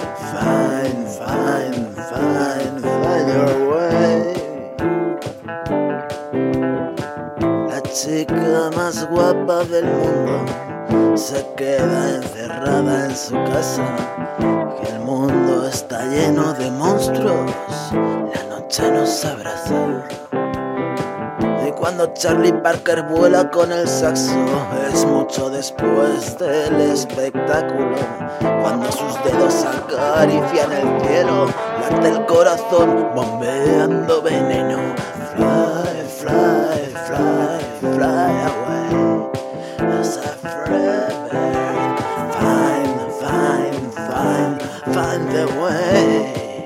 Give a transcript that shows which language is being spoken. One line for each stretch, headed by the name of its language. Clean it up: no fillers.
English: Find, find, find, find your way.
Spanish: La chica más guapa del mundo se queda encerrada en su casa. Y el mundo está lleno de monstruos. La noche nos abraza. Cuando Charlie Parker vuela con el saxo, es mucho después del espectáculo. Cuando sus dedos acarician el cielo, late el corazón bombeando veneno.
English: Fly, fly, fly, fly away. As a bird, find, find, find, find the way.